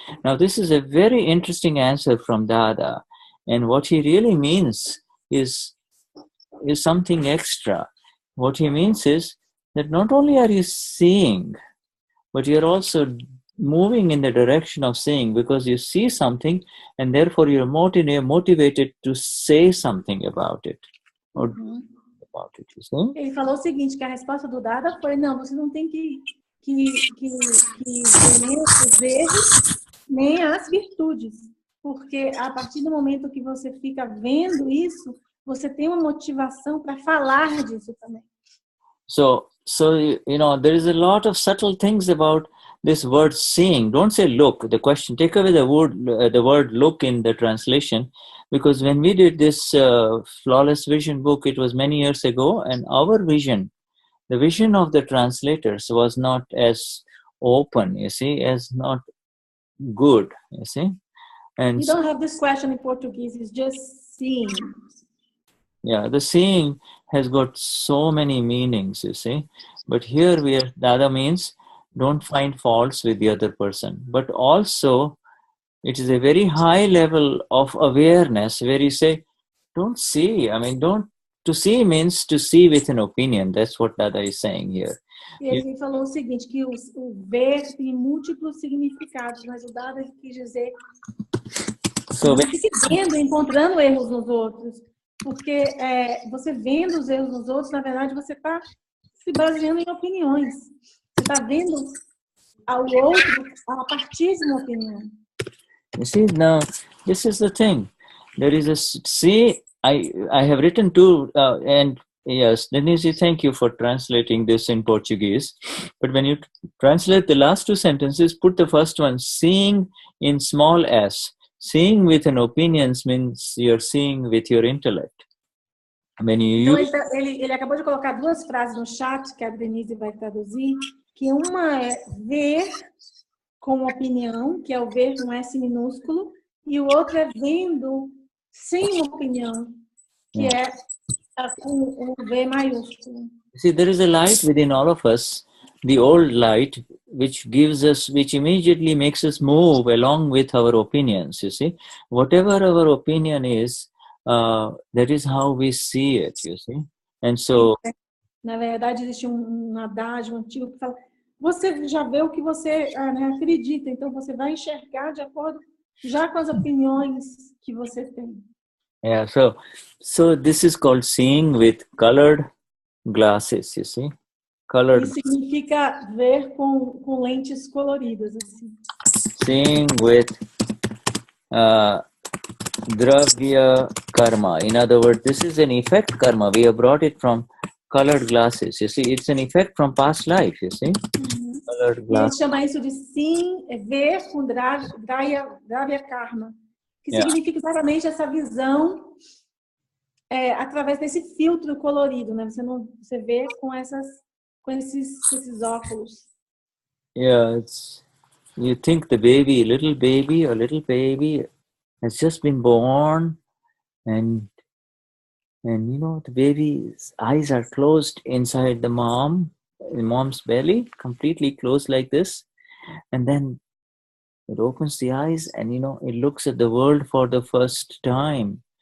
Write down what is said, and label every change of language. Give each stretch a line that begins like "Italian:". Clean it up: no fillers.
English: Now, this is a very interesting answer from Dada, and what he really means is something extra. What he means is that not only are you seeing, but you're also moving in the direction of seeing, because you see something, and therefore you're motivated to say something about it. Or about it, you see?
Portuguese: Ele falou o seguinte, que a resposta do Dada foi, não, você não tem que ver nem os erros, nem as virtudes. Porque a partir do momento que você fica vendo isso, você tem uma motivação para falar disso também.
English: So there is a lot of subtle things about this word seeing. Don't say look. The question, take away the word look in the translation, because when we did this Flawless Vision book, it was many years ago, and our vision, the vision of the translators, was not as open, you see, as not good, you see. And you don't have this question in Portuguese, it's just seeing. Yeah, the seeing has got so many meanings, you see. But here Dada means don't find faults with the other person. But also, it is a very high level of awareness where you say, don't see. To see means to see with an opinion. That's what Dada is saying here.
Portuguese: E ele falou o seguinte, que o ver tem múltiplos significados, mas o Dada quis dizer não fique vendo, encontrando erros nos outros. Porque você vendo os erros nos outros, na verdade, você está se baseando em opiniões. Você está vendo ao outro a partir de uma opinião.
English: You see, now, this is the thing. There is I have written to, and yes, Denise, thank you for translating this in Portuguese. But when you translate the last two sentences, put the first one, seeing in small s. seeing with an opinions means you're seeing with your intellect. When you
Portuguese: Então, ele acabou de colocar duas frases no chat, que a Denise vai traduzir, que uma é ver com opinião, que é o ver com S minúsculo, e o outro é vendo sem opinião, que é com o V maiúsculo.
English: see, there is a light within all of us, the old light, which immediately makes us move along with our opinions, you see. Whatever our opinion is, that is how we see it, you see. And so...
Portuguese: Na verdade, existe um adágio antigo que fala, você já vê o que você acredita, então você vai enxergar de acordo já com as opiniões que você tem.
English: Yeah, so this is called seeing with colored glasses, you see. Colored.
Portuguese: Isso significa ver com lentes coloridas, assim.
English: Seeing with dravya karma. In other words, this is an effect karma. We have brought it from colored glasses. You see, it's an effect from past life, you see. Colored glasses.
Portuguese: Ele chama isso de sim, ver com dravya karma, que significa exatamente essa visão através desse filtro colorido, né? Você vê com esses óculos.
English: Yeah, you think the little baby has just been born, and you know, the baby's eyes are closed inside the mom's belly, completely closed like this, and then it opens the eyes, and you know, it looks at the world for the first time.